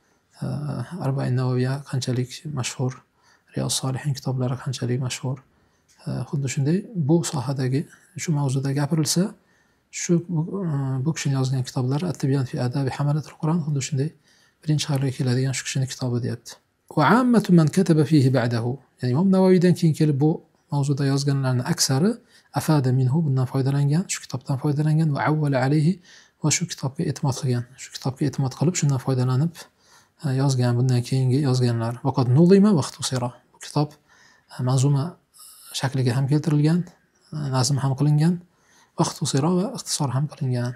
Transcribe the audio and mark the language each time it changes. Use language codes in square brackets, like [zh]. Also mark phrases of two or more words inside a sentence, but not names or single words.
[uz] Arba'in Navaviya qanchalik mashhur, Riyos Solihin kitoblari qanchalik mashhur. Xuddi shunday bu sohadagi shu mavzuda gapirilsa, shu bu kishining yozgan kitoblari At-Tibyan fi adabi hamalatil Qur'on xuddi shunday birinchi xayolga keladigan shu kishining kitobi deyapti. [ar] وعامة من كتب فيه بعده. [uz] Ya'ni Imom Navaviydan keyin kelib bu mavzuda yozganlarning aksari [ar] أفاد منه [uz] bundan foydalangan, shu kitobdan foydalangan [ar] وعول عليه [uz] va shu kitobga e'timod qilgan. Shu kitobga e'timod qilib shundan foydalanib yozgan, bundan keyingi yozganlar. [ar] وقد نظم واختصر. [uz] Bu kitob manzuma shakliga ham keltirilgan, nazm ham qilingan, [ar] واختصر [uz] va ixtisor ham qilingan.